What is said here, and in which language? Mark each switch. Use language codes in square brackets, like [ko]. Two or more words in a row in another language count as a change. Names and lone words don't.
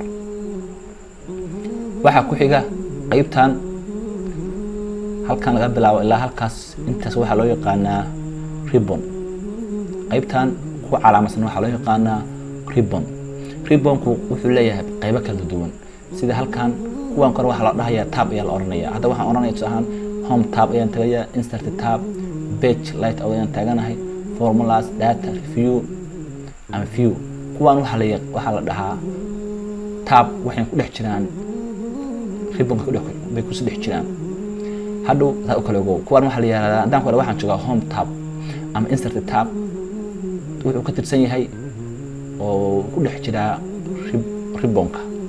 [so] waxaa ku xiga qaybtan halkan laga bilaabo ilaa halkaas intaas waxaa loo yaqaanaa ribbon. qaybtan ku calaamadsan waxaa loo yaqaanaa ribbon-ku wuxuu leeyahay qaybo kala duwan sida halkan kuwan kor waxa la dhahayaa tab ayaa la oranayaa. hadda waxaan oranayaa tusaale [en] home tab [so] ayaan tagayaa [en] insert tab page light [so] ayaan taaganahay [en] formulas data review and view. [so] kuwan waxa la dhahaa tab waxay ku dhex jiraan ribbon-ka bay ku dhex jiraan. hadhow saa u kala ogow kuwan waxa la yiraahdaa haddaan waxaan joogaa [en] home tab [so] ama [en] insert tab [so] wuxuu ka tirsan yahay oo ku dhex jira ribbonka.